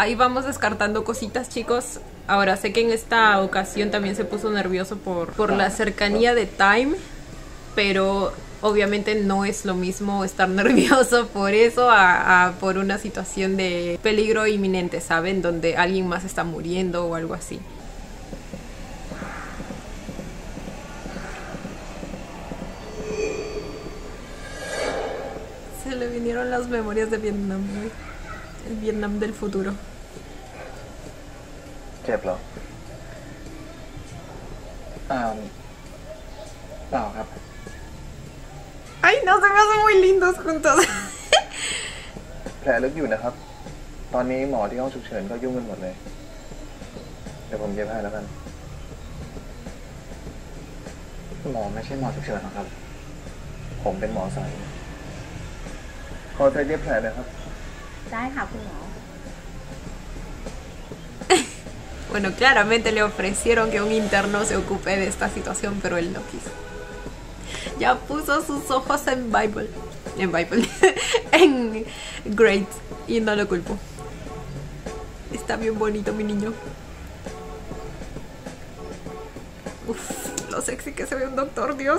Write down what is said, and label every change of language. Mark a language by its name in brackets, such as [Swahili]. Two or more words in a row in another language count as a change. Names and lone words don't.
[Spanish] ahí vamos descartando cositas, chicos. Ahora sé que en esta ocasión también se puso nervioso por la cercanía de Time, pero obviamente no es lo mismo estar nervioso por eso a por una situación de peligro inminente, ¿saben? Donde alguien más está muriendo o algo así. Se le vinieron las memorias de Vietnam, güey. El Vietnam del futuro. [Thai] เจ็บเหรอ เปล่าครับ [Spanish] Ay, no, se me hacen muy lindos juntos. [Thai] แผลลึกอยู่นะครับ ตอนนี้หมอที่ห้องฉุกเฉินก็ยุ่งกันหมดเลย เดี๋ยวผมเย็บให้แล้วกัน หมอไม่ใช่หมอฉุกเฉินหรอกครับ ผมเป็นหมอสันขอใช้เย็บแผลหนะครับ ได้ค่ะคุณหมอ [Spanish] Bueno, claramente le ofrecieron que un interno se ocupe de esta situación, pero él no quiso. Ya puso sus ojos en Bible, en Great, y no lo culpo. Está bien bonito mi niño. Uf, lo sexy que se ve un doctor, Dios.